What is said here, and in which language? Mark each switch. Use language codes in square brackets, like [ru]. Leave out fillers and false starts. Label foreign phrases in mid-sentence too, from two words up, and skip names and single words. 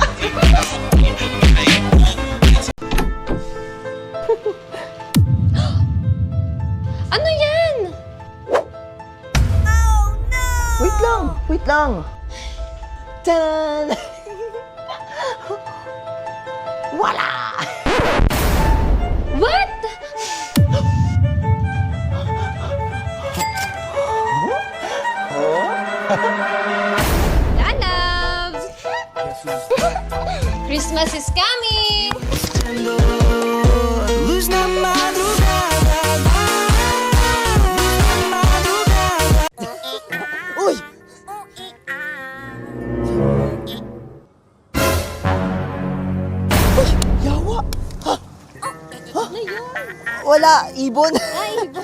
[tl] Ano yan? Wait lang, wait lang. Tan! Wala! What? Lalabs! [en] Christmas is coming! [pt] luz na madrugada. [tl] Uy! Uy! Yawa! Ha? Ano yun? Wala! Ibon! Ay, iba.